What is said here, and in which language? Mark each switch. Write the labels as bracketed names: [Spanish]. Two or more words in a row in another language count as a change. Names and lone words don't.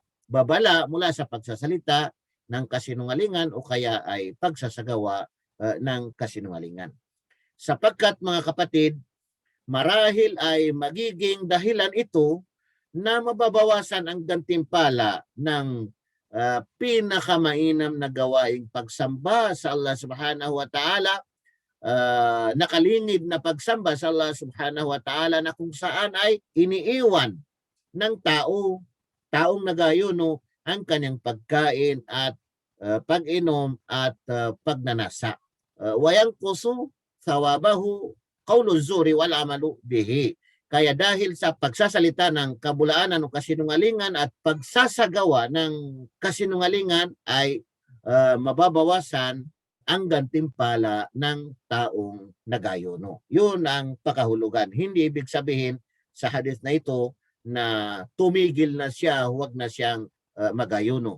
[Filipino] Babala mula sa pagsasalita ng kasinungalingan o kaya ay pagsasagawa ng kasinungalingan. Sapagkat mga kapatid, marahil ay magiging dahilan ito na mababawasan ang gantimpala ng pinakamainam na gawaing pagsamba sa [Arabic] الله سبحانه وتعالى, [Filipino] nakalingid na pagsamba sa [Arabic] الله سبحانه وتعالى [Filipino] na kung saan ay iniiwan ng taong nag-ayuno ang kanyang pagkain at pag-inom at pagnanasa. [Arabic] وينقص ثوابه قول الزور والعمل به. [Filipino] Kaya dahil sa pagsasalita ng kabulaanan o kasinungalingan at pagsasagawa ng kasinungalingan ay mababawasan ang gantimpala ng taong nag-ayuno. Yun ang pakahulugan. Hindi ibig sabihin sa hadith na ito na tumigil na siya, huwag na siyang mag-ayuno.